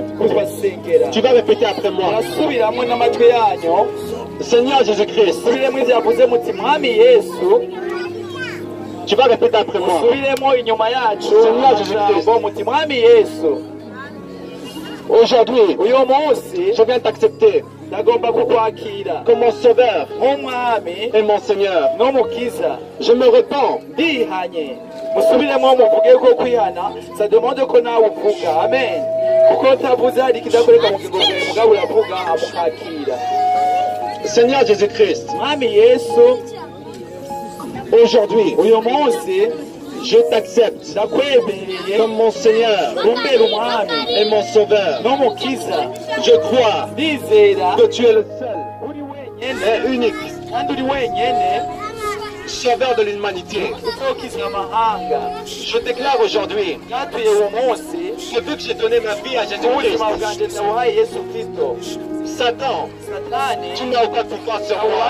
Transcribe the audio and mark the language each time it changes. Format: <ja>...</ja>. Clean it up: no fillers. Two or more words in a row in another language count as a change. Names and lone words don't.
<fr>Tu vas répéter après moi. Seigneur Jésus-Christ, tu vas répéter après moi. Seigneur Jésus-Christ, Aujourd'hui, je viens t'accepter comme mon sauveur et mon Seigneur. Je me repens.</fr> <rw>musubiremo muvuge ko kwihana</rw> <fr>ça demande</fr> <rw>ko nawe uvuga amen kuko utavuze hari kidakoreka mu kigo cyawe mugabo uravuga amukakira.</rw> <fr>Seigneur Jésus-Christ,</fr> <rw>mwami Yesu,</rw> <fr>aujourd'hui</fr> <rw>uyu munsi</rw> <fr>je t'accepte comme mon Seigneur et mon Sauveur. Je crois que tu es le seul et unique Sauveur de l'humanité. Je déclare aujourd'hui que vu que j'ai donné ma vie à Jésus-Christ, Satan, tu n'as aucun pouvoir sur moi.</fr>